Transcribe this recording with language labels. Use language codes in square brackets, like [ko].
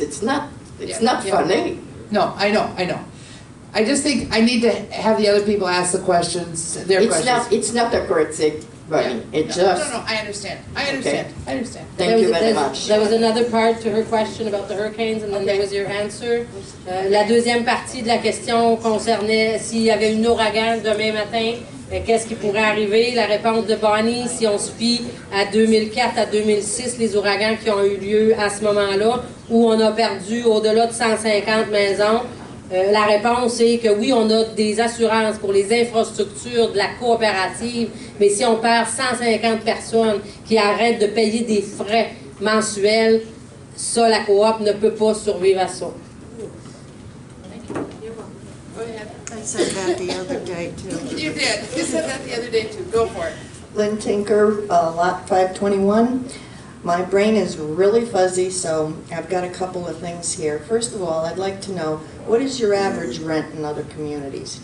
[en] It's not funny. No, I know. I just think I need to have the other people ask the questions, their questions. It's not a critic, but it's just. No, I understand. I understand. Thank you very much. There was another part to her question about the hurricanes, and then there was your answer. [fr] La deuxième partie de la question concernait s'il y avait un ouragan demain matin, qu'est-ce qui pourrait arriver? La réponse de Bonnie, si on se fie à 2004 à 2006, les ouragans qui ont eu lieu à ce moment-là, où on a perdu au-delà de 150 maisons, la réponse est que oui, on a des assurances pour les infrastructures de la coopérative, mais si on perd 150 personnes qui arrêtent de payer des frais mensuels, ça, la coop ne peut pas survivre à ça. [en] I said that the other day, too. You did. You said that the other day, too. Go for it. Lynn Tinker, Lot 521. My brain is really fuzzy, so I've got a couple of things here. First of all, I'd like to know, what is your average rent in other communities?